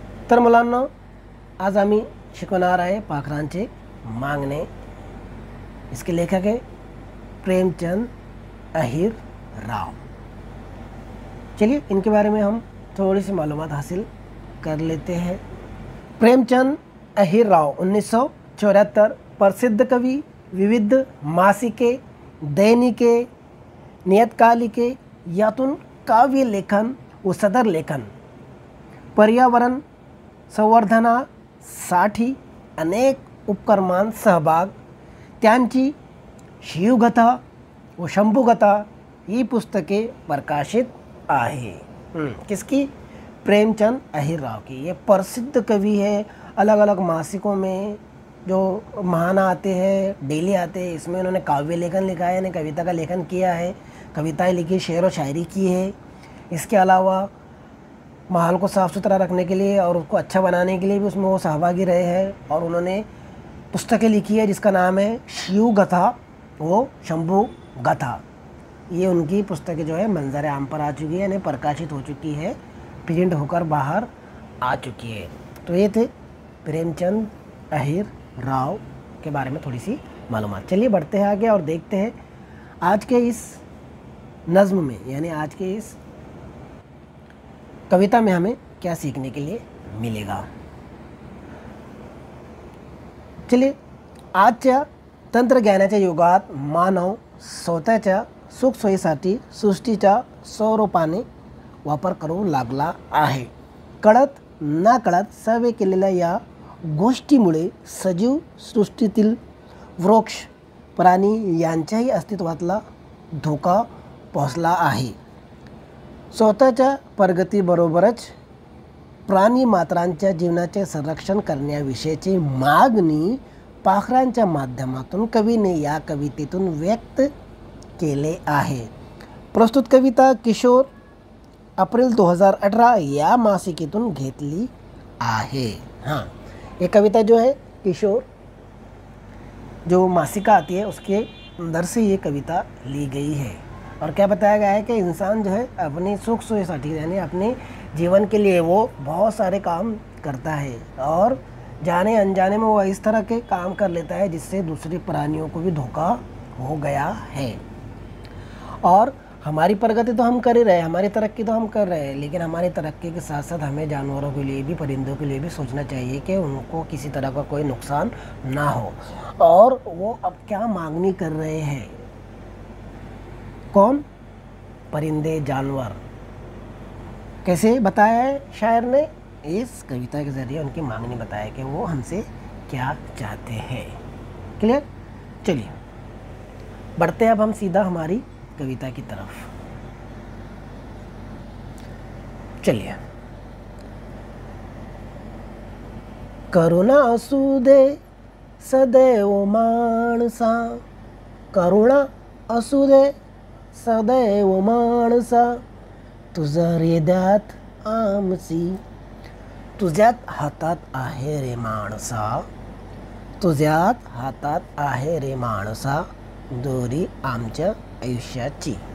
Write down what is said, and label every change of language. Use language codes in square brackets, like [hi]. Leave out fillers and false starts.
[mr] तर मुलांना आज आम्ही शिकवणार आहे पाखरांचे मांगणे। [hi] इसके लेखक है प्रेमचंद अहिर राव। चलिए इनके बारे में हम थोड़ी सी मालूमात हासिल कर लेते हैं। [mr] प्रेमचंद अहिर राव 1974 प्रसिद्ध कवि, विविध मासिके, दैनिके, नियतकालिके यातून काव्य लेखन व सदर लेखन, पर्यावरण संवर्धनासाठी अनेक उपक्रमांत सहभाग, त्यांची शिवगाथा व शंभुगाथा ही पुस्तके प्रकाशित आहे। [hi] किसकी? प्रेमचंद अहिर राव की। ये प्रसिद्ध कवि है। अलग अलग मासिकों में जो महाना आते हैं, डेली आते हैं, इसमें उन्होंने काव्य लेखन लिखा है, यानी कविता का लेखन किया है, कविताएं लिखी, शेर व शायरी की है। इसके अलावा माहौल को साफ़ सुथरा रखने के लिए और उसको अच्छा बनाने के लिए भी उसमें वो सहभागी रहे हैं और उन्होंने पुस्तकें लिखी है जिसका नाम है शिव गाथा वो शंभू गाथा। ये उनकी पुस्तकें जो है मंजर आम पर आ चुकी है, यानी प्रकाशित हो चुकी है, प्रिंट होकर बाहर आ चुकी है। तो ये थे प्रेमचंद अहिर राव के बारे में थोड़ी सी मालूमात। चलिए बढ़ते हैं आगे और देखते हैं आज के इस नज़्म में, यानी आज के इस कविता में हमें क्या सीखने के लिए मिलेगा। [mr] चलिए, आजच्या तंत्रज्ञानाच्या युगात मानव स्वतःच्या सुखसोयीसाठी सृष्टीचा स्वरूपाने वापर करू लागला आहे। कळत नकळत सर्वे केलेल्या या गोष्टीमुळे सजीव सृष्टीतील वृक्ष, प्राणी यांच्याही अस्तित्वाला धोका पोहोचला आहे। स्वतःच्या प्रगतीबरोबरच प्राणी मात्रांच्या जीवनाचे संरक्षण करण्याविषयीची मागणी पाखरांच्या माध्यमातून कवीने या कवितेतून व्यक्त केले आहे। प्रस्तुत कविता किशोर एप्रिल 2018 या मासिकेतून घेतली आहे। [hi] हाँ, ये कविता जो है किशोर जो मासिका आती है उसके अंदर से ये कविता ली गई है। और क्या बताया गया है कि इंसान जो है अपनी सुख सोयसाठी यानी अपने जीवन के लिए वो बहुत सारे काम करता है और जाने अनजाने में वो इस तरह के काम कर लेता है जिससे दूसरे प्राणियों को भी धोखा हो गया है। और हमारी प्रगति तो हम कर ही रहे हैं, हमारी तरक्की तो हम कर रहे हैं, लेकिन हमारी तरक्की के साथ साथ हमें जानवरों के लिए भी, परिंदों के लिए भी सोचना चाहिए कि उनको किसी तरह का कोई नुकसान ना हो। और वो अब क्या मांगनी कर रहे हैं, कौन? परिंदे, जानवर। कैसे बताया है शायर ने? इस कविता के ज़रिए उनकी मांगनी बताया कि वो हमसे क्या चाहते हैं। क्लियर? चलिए बढ़ते हैं अब हम सीधा हमारी कविता की तरफ। चलिए। [mr] करुणा असू दे सदैव माणसा, करुणा असू दे सदैव माणसा, तुझ्या हृदयात आमची, तुझ्यात हातात आहे रे माणसा, तुझ्यात हातात आहे रे माणसा, दोरी आमच्या आयुष्याची।